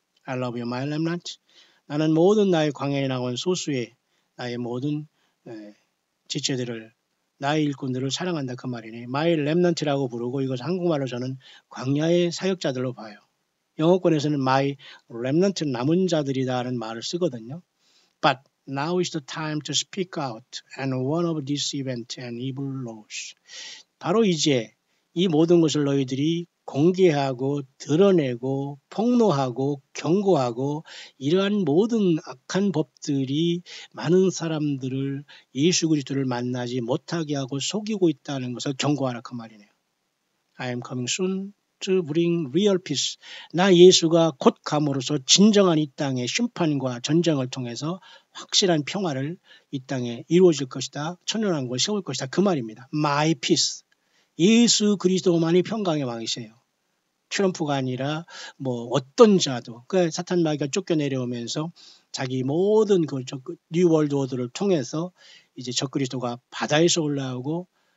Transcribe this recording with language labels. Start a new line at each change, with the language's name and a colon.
English: I love you, my remnant.
Korean: 나는 모든 나의 광야에 나온 소수의 나의 모든 지체들을 나의 일꾼들을 사랑한다 그 말이네. My remnant라고 부르고 이것을 한국말로 저는 광야의 사역자들로 봐요. 영어권에서는 My remnant 남은 자들이다라는 말을 쓰거든요.
English: But now is the time to speak out and warn of this event and evil laws.
Korean: 바로 이제 이 모든 것을 너희들이 공개하고 드러내고 폭로하고 경고하고 이러한 모든 악한 법들이 많은 사람들을 예수 그리스도를 만나지 못하게 하고 속이고 있다는 것을 경고하라 그 말이네요.
English: I am coming soon to bring real peace.
Korean: 나 예수가 곧 감으로써 진정한 이 땅의 심판과 전쟁을 통해서 확실한 평화를 이 땅에 이루어질 것이다. 천연왕국을 세울 것이다. 그 말입니다.
English: My peace.
Korean: 예수 그리스도만이 평강의 왕이세요. 트럼프가 아니라 뭐 어떤 자도 그 사탄 마귀가 쫓겨내려오면서 자기 모든 그 뉴 월드 오더를 통해서 이제 적그리스도가 바다에서 올라오고